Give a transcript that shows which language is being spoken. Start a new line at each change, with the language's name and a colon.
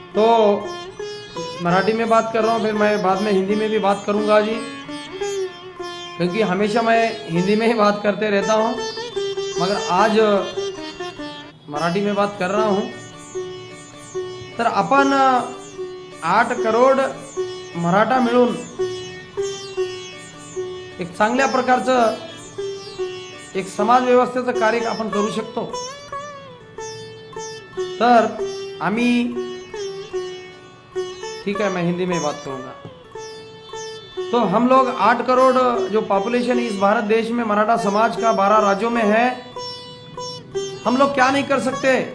Hindi: तो मराठी में बात कर रहा हूँ, फिर मैं बाद में हिंदी में भी बात करूँगा जी, क्योंकि हमेशा मैं हिंदी में ही बात करते रहता हूँ, मगर आज मराठी में बात कर रहा हूँ.
Marathi: तर आपण 8 करोड मराठा मिळून एक चांगल्या प्रकारचं एक समाज व्यवस्थेचं कार्य आपण करू शकतो. तर आम्ही,
Hindi: ठीक है मैं हिंदी में बात करूंगा. तो हम लोग 8 करोड़ जो पॉपुलेशन इस भारत देश में मराठा समाज का 12 राज्यों में है, हम लोग क्या नहीं कर सकते?